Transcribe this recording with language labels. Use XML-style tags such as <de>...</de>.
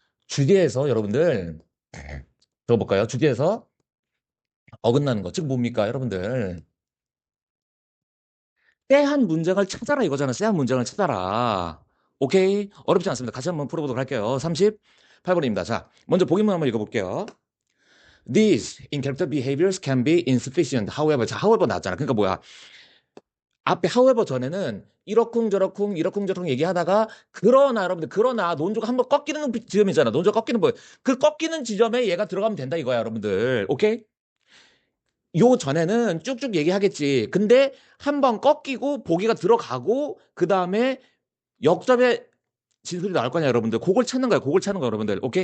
<ko>주제에서 여러분들, 들어볼까요? 주제에서 어긋나는 거, 즉 뭡니까, 여러분들? 쎄한 문장을 찾아라 이거잖아. 쎄한 문장을 찾아라. 오케이? 어렵지 않습니다. 같이 한번 풀어보도록 할게요. 38번입니다. 자, 먼저 보기만 한번 읽어볼게요.</ko> <en>These in character behaviors can be insufficient.</en> <ko>However, 자, however 나왔잖아. 그러니까 뭐야? 앞에 however 전에는 이러쿵저러쿵 얘기하다가 그러나 여러분들 그러나 논조가 한번 꺾이는 지점이잖아. 논조가 꺾이는 뭐 그 꺾이는 지점에 얘가 들어가면 된다 이거야, 여러분들. 오케이? 요 전에는 쭉쭉 얘기하겠지. 근데 한번 꺾이고 보기가 들어가고 그다음에 역접의 진술이 나올 거냐, 여러분들. 그걸 찾는 거야. 그걸 찾는 거야, 여러분들. 오케이?</ko>